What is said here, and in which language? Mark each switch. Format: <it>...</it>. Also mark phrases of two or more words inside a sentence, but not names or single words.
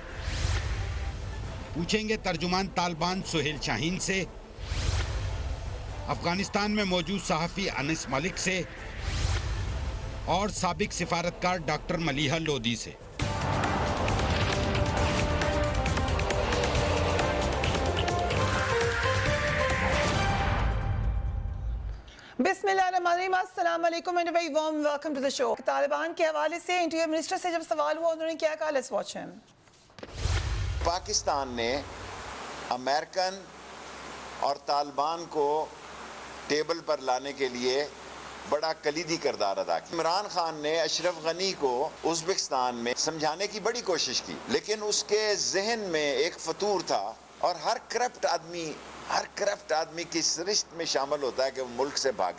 <ur>پوچھیں گے ترجمان طالبان سہیل شاہین سے، افغانستان میں موجود صحافی انس ملک سے اور سابق سفارتکار ڈاکٹر ملیحہ لودھی سے.</ur> <ar>بسم اللہ الرحمن الرحیم. السلام علیکم</ar> <en>and very warm welcome to the show.</en> <ur>طالبان کے حوالے سے</ur> <en>interior minister</en> <ur>سے جب سوال ہوا انہوں نے کیا کہا؟</ur> <en>let's watch him.</en> <ur>پاکستان نے امریکن اور طالبان کو ٹیبل پر لانے کے لیے بڑا کلیدی کردار ادا کیا. عمران خان نے اشرف غنی کو ازبکستان میں سمجھانے کی بڑی کوشش کی لیکن اس کے ذہن میں ایک فطور تھا اور ہر کرپٹ آدمی کی سرشت میں شامل ہوتا ہے کہ وہ ملک سے بھاگے.</ur>